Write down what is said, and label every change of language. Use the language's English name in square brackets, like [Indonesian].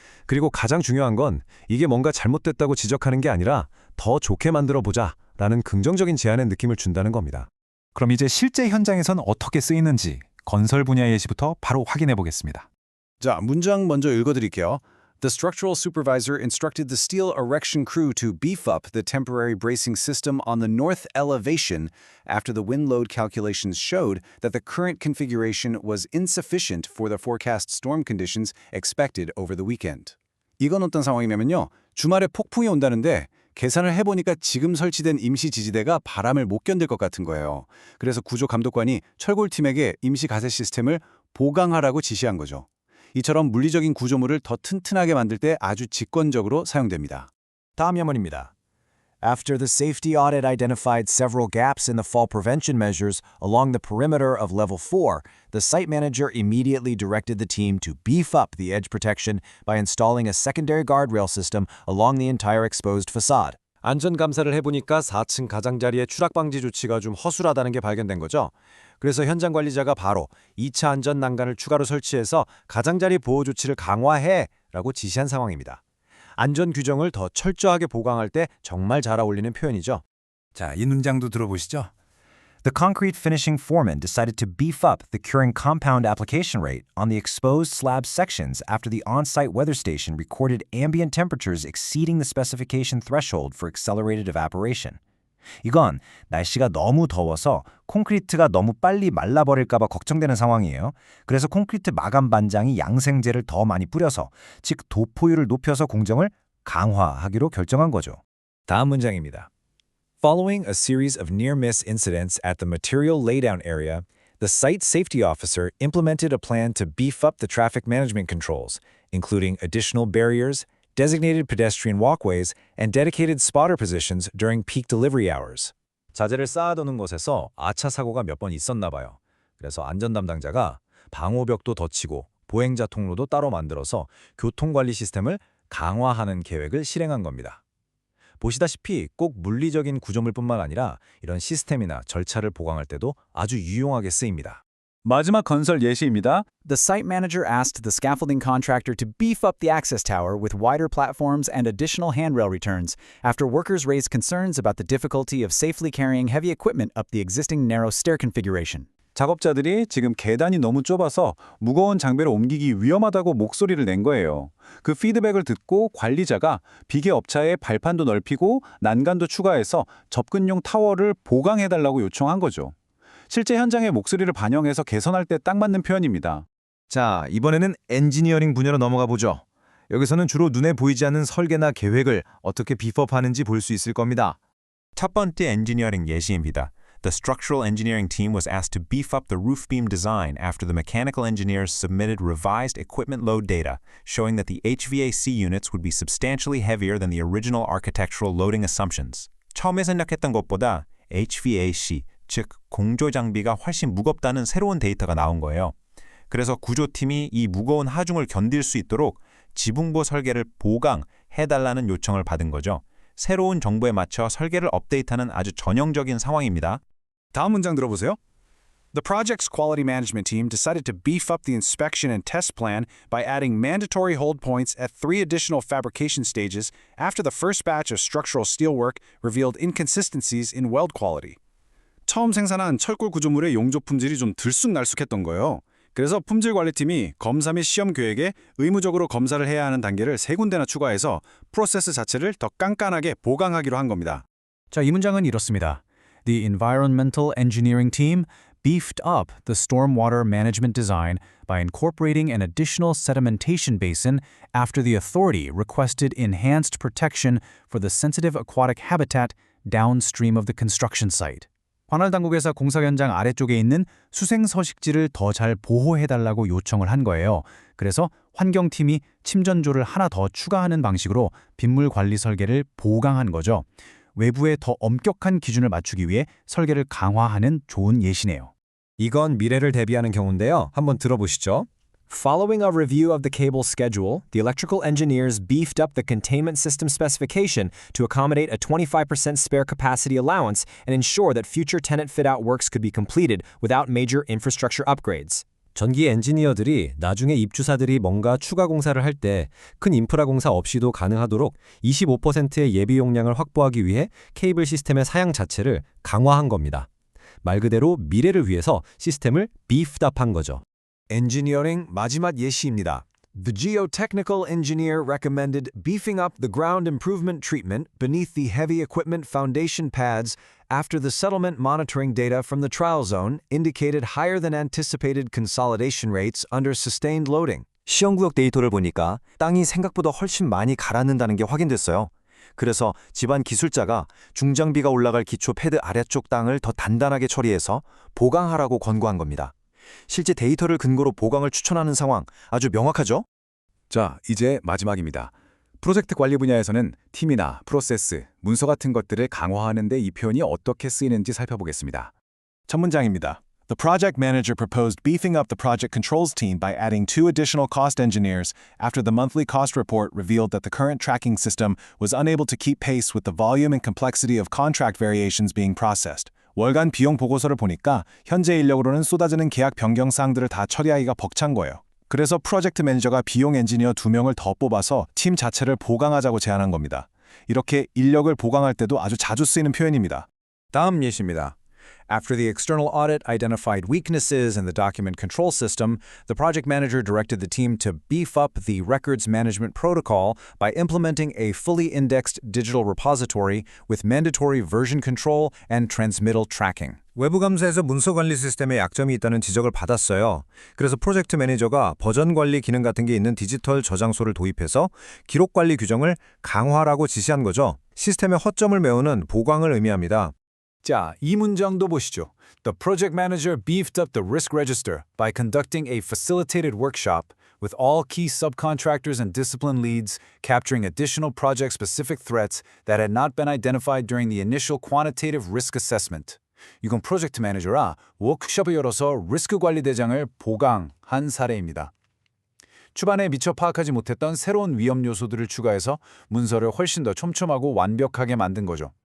[Korean] 그리고 가장 중요한 건 이게 뭔가 잘못됐다고 지적하는 게 아니라 더 좋게 만들어 보자 라는 긍정적인 제안의 느낌을 준다는 겁니다. 그럼 이제 실제 현장에선 어떻게 쓰이는지 건설 분야의 예시부터 바로 확인해 보겠습니다. 자, 문장 먼저 읽어드릴게요. [English] The structural supervisor instructed the steel erection crew to beef up the temporary bracing system on the north elevation after the wind load calculations showed that the current configuration was insufficient for the forecast storm conditions expected over the weekend. [Korean] 이건 어떤 상황이냐면요. 주말에 폭풍이 온다는데 계산을 해보니까 지금 설치된 임시 지지대가 바람을 못 견딜 것 같은 거예요. 그래서 구조 감독관이 철골팀에게 임시 가세 시스템을 보강하라고 지시한 거죠. 이처럼 물리적인 구조물을 더 튼튼하게 만들 때 아주 직권적으로 사용됩니다. 다음 예문입니다. [English] After the safety audit identified several gaps in the fall prevention measures along the perimeter of level 4, the site manager immediately directed the team to beef up the edge protection by installing a secondary guardrail system along the entire exposed facade. [Korean] 안전 감사를 해보니까 4층 가장자리의 추락 방지 조치가 좀 허술하다는 게 발견된 거죠. 그래서 현장 관리자가 바로 2차 안전 난간을 추가로 설치해서 가장자리 보호 조치를 강화해 라고 지시한 상황입니다. 안전 규정을 더 철저하게 보강할 때 정말 잘 어울리는 표현이죠. 자, 이 문장도 들어보시죠. [English] The concrete finishing foreman decided to beef up the curing compound application rate on the exposed slab sections after the on-site weather station recorded ambient temperatures exceeding the specification threshold for accelerated evaporation. [Korean] 이건 날씨가 너무 더워서 콘크리트가 너무 빨리 말라버릴까 봐 걱정되는 상황이에요. 그래서 콘크리트 마감 반장이 양생제를 더 많이 뿌려서, 즉 도포율을 높여서 공정을 강화하기로 결정한 거죠. 다음 문장입니다. [English] Following a series of near-miss incidents at the material laydown area, the site safety officer implemented a plan to beef up the traffic management controls, including additional barriers, designated pedestrian walkways, and dedicated spotter positions during peak delivery hours. [Korean] 자재를 쌓아두는 곳에서 아차 사고가 몇 번 있었나 봐요. 그래서 안전 담당자가 방호벽도 더 치고 보행자 통로도 따로 만들어서 교통관리 시스템을 강화하는 계획을 실행한 겁니다. 보시다시피 꼭 물리적인 구조물뿐만 아니라 이런 시스템이나 절차를 보강할 때도 아주 유용하게 쓰입니다. 마지막 건설 예시입니다. [English] The site manager asked the scaffolding contractor to beef up the access tower with wider platforms and additional handrail returns after workers raised concerns about the difficulty of safely carrying heavy equipment up the existing narrow stair configuration. [Korean] 작업자들이 지금 계단이 너무 좁아서 무거운 장비를 옮기기 위험하다고 목소리를 낸 거예요. 그 피드백을 듣고 관리자가 비계 업체의 발판도 넓히고 난간도 추가해서 접근용 타워를 보강해달라고 요청한 거죠. 실제 현장의 목소리를 반영해서 개선할 때 딱 맞는 표현입니다. 자, 이번에는 엔지니어링 분야로 넘어가 보죠. 여기서는 주로 눈에 보이지 않는 설계나 계획을 어떻게 비법하는지 볼 수 있을 겁니다. 첫 번째 엔지니어링 예시입니다. [English] The structural engineering team was asked to beef up the roof beam design after the mechanical engineers submitted revised equipment load data, showing that the HVAC units would be substantially heavier than the original architectural loading assumptions. [Korean] 처음에 생각했던 것보다 HVAC, 즉 공조 장비가 훨씬 무겁다는 새로운 데이터가 나온 거예요. 그래서 구조팀이 이 무거운 하중을 견딜 수 있도록 지붕보 설계를 보강해달라는 요청을 받은 거죠. 새로운 정보에 맞춰 설계를 업데이트하는 아주 전형적인 상황입니다. 다음 문장 들어보세요. [English] The project's quality management team decided to beef up the inspection and test plan by adding mandatory hold points at 3 additional fabrication stages after the first batch of structural steelwork revealed inconsistencies in weld quality. [Korean] 처음 생산한 철골 구조물의 용접 품질이 좀 들쑥날쑥했던 거예요. 그래서 품질관리팀이 검사 및 시험 계획에 의무적으로 검사를 해야 하는 단계를 3군데나 추가해서 프로세스 자체를 더 깐깐하게 보강하기로 한 겁니다. 자, 이 문장은 이렇습니다. [English] The environmental engineering team beefed up the stormwater management design by incorporating an additional sedimentation basin after the authority requested enhanced protection for the sensitive aquatic habitat downstream of the construction site. [Korean] 관할 당국에서 공사 현장 아래쪽에 있는 수생 서식지를 더 잘 보호해달라고 요청을 한 거예요. 그래서 환경팀이 침전조를 하나 더 추가하는 방식으로 빗물 관리 설계를 보강한 거죠. 외부에 더 엄격한 기준을 맞추기 위해 설계를 강화하는 좋은 예시네요. 이건 미래를 대비하는 경우인데요. 한번 들어보시죠. [English] Following a review of the cable schedule, the electrical engineers beefed up the containment system specification to accommodate a 25% spare capacity allowance and ensure that future tenant fit-out works could be completed without major infrastructure upgrades. [Korean] 전기 엔지니어들이 나중에 입주사들이 뭔가 추가 공사를 할 때 큰 인프라 공사 없이도 가능하도록 25%의 예비 용량을 확보하기 위해 케이블 시스템의 사양 자체를 강화한 겁니다. 말 그대로 미래를 위해서 시스템을 beefed up한 거죠. 엔지니어링 마지막 예시입니다. [English] The geotechnical engineer recommended beefing up the ground improvement treatment beneath the heavy equipment foundation pads after the settlement monitoring data from the trial zone indicated higher than anticipated consolidation rates under sustained loading. [Korean] 시험구역 데이터를 보니까 땅이 생각보다 훨씬 많이 가라앉는다는 게 확인됐어요. 그래서 집안 기술자가 중장비가 올라갈 기초 패드 아래쪽 땅을 더 단단하게 처리해서 보강하라고 권고한 겁니다. 실제 데이터를 근거로 보강을 추천하는 상황 아주 명확하죠? 자, 이제 마지막입니다. 프로젝트 관리 분야에서는 팀이나 프로세스, 문서 같은 것들을 강화하는 데 이 표현이 어떻게 쓰이는지 살펴보겠습니다. 첫 문장입니다. [English] The project manager proposed beefing up the project controls team by adding 2 additional cost engineers after the monthly cost report revealed that the current tracking system was unable to keep pace with the volume and complexity of contract variations being processed. [Korean] 월간 비용 보고서를 보니까 현재 인력으로는 쏟아지는 계약 변경 사항들을 다 처리하기가 벅찬 거예요. 그래서 프로젝트 매니저가 비용 엔지니어 2명을 더 뽑아서 팀 자체를 보강하자고 제안한 겁니다. 이렇게 인력을 보강할 때도 아주 자주 쓰이는 표현입니다. 다음 예시입니다. [English] After the external audit identified weaknesses in the document control system, the project manager directed the team to beef up the records management protocol by implementing a fully indexed digital repository with mandatory version control and transmittal tracking. [Korean] 외부 감사에서 문서 관리 시스템에 약점이 있다는 지적을 받았어요. 그래서 프로젝트 매니저가 버전 관리 기능 같은 게 있는 디지털 저장소를 도입해서 기록 관리 규정을 강화하라고 지시한 거죠. 시스템의 허점을 메우는 보강을 의미합니다. 자, 이 문장도 보시죠. [English] The project manager beefed up the risk register by conducting a facilitated workshop with all key subcontractors and discipline leads, capturing additional project-specific threats that had not been identified during the initial quantitative risk assessment. [Korean] 이건 프로젝트 매니저가 워크숍을 열어서 리스크 관리 대장을 보강한 사례입니다. 초반에 미처 파악하지 못했던 새로운 위험 요소들을 추가해서 문서를 훨씬 더 촘촘하고 완벽하게 만든 거죠.